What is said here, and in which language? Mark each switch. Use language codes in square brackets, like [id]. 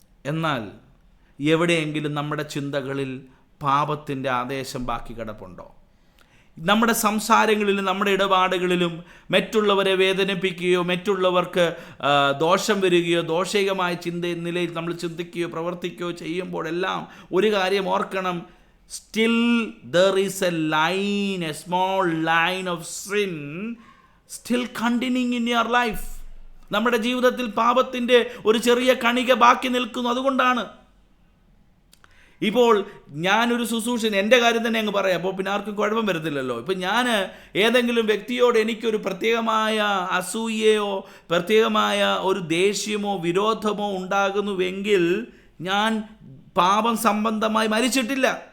[ml] എന്നാൽ എവിടെയെങ്കിലും നമ്മുടെ ചിന്തകളിൽ പാപത്തിൻ്റെ ആദേശം ബാക്കി കിടപ്പുണ്ടോ? നമ്മുടെ സംസാരങ്ങളിലും നമ്മുടെ ഇടപാടുകളിലും മറ്റുള്ളവരെ വേദനിപ്പിക്കുകയോ മറ്റുള്ളവർക്ക് ദോഷം വരികയോ ദോഷികമായ നിലയിൽ നമ്മൾ ചിന്തിക്കുകയോ പ്രവർത്തിക്കുകയോ ചെയ്യുമ്പോഴെല്ലാം ഒരു കാര്യം ഓർക്കണം. [en] Still there is a line, a small line of sin still continuing in your life. [ml] നമ്മുടെ ജീവിതത്തിൽ പാപത്തിൻ്റെ ഒരു ചെറിയ കണിക ബാക്കി നിൽക്കുന്നു. അതുകൊണ്ടാണ് ഇപ്പോൾ ഞാനൊരു ശുശ്രൂഷൻ, എൻ്റെ കാര്യം തന്നെ അങ്ങ് പറയാം, അപ്പോൾ പിന്നെ ആർക്കും കുഴപ്പം വരത്തില്ലല്ലോ. ഇപ്പം ഞാൻ ഏതെങ്കിലും വ്യക്തിയോട് എനിക്കൊരു പ്രത്യേകമായ അസൂയയോ പ്രത്യേകമായ ഒരു ദേഷ്യമോ വിരോധമോ ഉണ്ടാകുന്നുവെങ്കിൽ ഞാൻ പാപം സംബന്ധമായി മരിച്ചിട്ടില്ല.